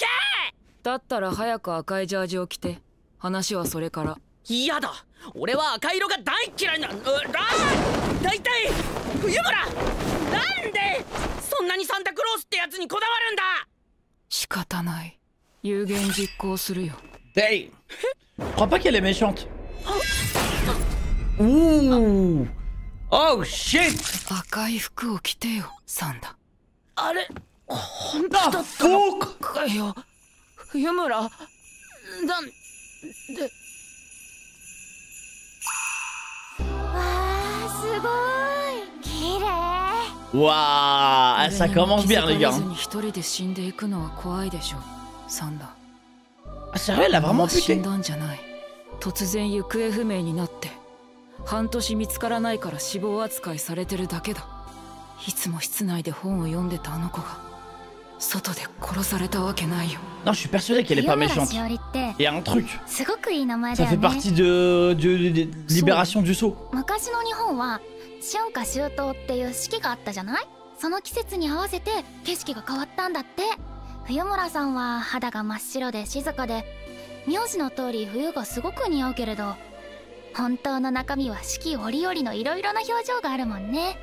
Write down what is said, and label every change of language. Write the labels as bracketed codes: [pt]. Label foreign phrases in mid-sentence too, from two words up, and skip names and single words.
[ja] だったら早く赤いジャージを着て。話はそれから。嫌だ、俺は赤色が大嫌いな。だいたい冬村、なんでそんなにサンタクロースってやつにこだわるんだ。仕方ない、有言実行するよ。 [en] Hey! [fr] Je crois pas qu'elle est méchante. [en] Ouh! Oh shit! [ja] 赤い服を着てよ、サンダ。あれ、本当 Ah, だったの [en] fuck! [ja] かよ、冬村。なんで。わあ、すごい綺麗。 Waouh! [fr] Ça commence bien, les gars. [ja] 一人で死んでいくのは怖いでしょ、サンダ。 [fr] Ah, sérieux, elle a vraiment [ja] 死 [fr] buté? [ja] んだんじゃない。突然行方不明になって半年見つからないから死亡扱いされてるだけだ。いつも室内で本を読んでたあの子が外で殺されたわけないよ。 [fr] Non, je suis persuadé qu'elle est pas [ja] 冬村 [fr] méchante. [ja] しおりって [fr] Il y a un truc. [ja] すごくいい名前だ [fr] Ça [ja] よ [fr] fait [ja] ね。 [fr] partie de Libération du Sceau. [ja] 昔の日本は春夏秋冬っていう四季があったじゃない。その季節に合わせて景色が変わったんだって。冬村さんは肌が真っ白で静かで、名字の通り冬がすごく似合うけれど、本当の中身は四季折々のいろいろな表情があるもんね。